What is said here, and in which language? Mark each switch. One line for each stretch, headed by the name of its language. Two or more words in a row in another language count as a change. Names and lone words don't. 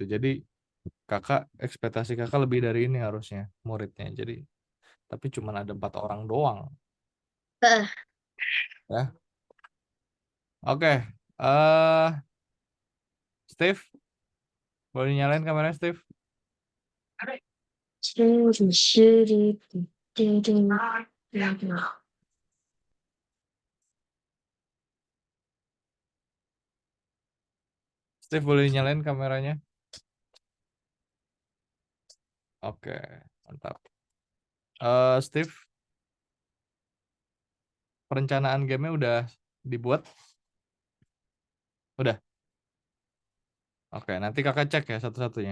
Indonesian: Jadi kakak, ekspektasi kakak lebih dari ini harusnya muridnya. Jadi, tapi cuman ada 4 orang doang. Eh, Ya. Oke. Steve, boleh nyalain kameranya, Steve? Shuri, shuri, du, du, du, du. Steve, boleh nyalain kameranya? Oke, mantap. Steve, perencanaan gamenya udah dibuat? Udah? Oke, nanti kakak cek ya satu-satunya.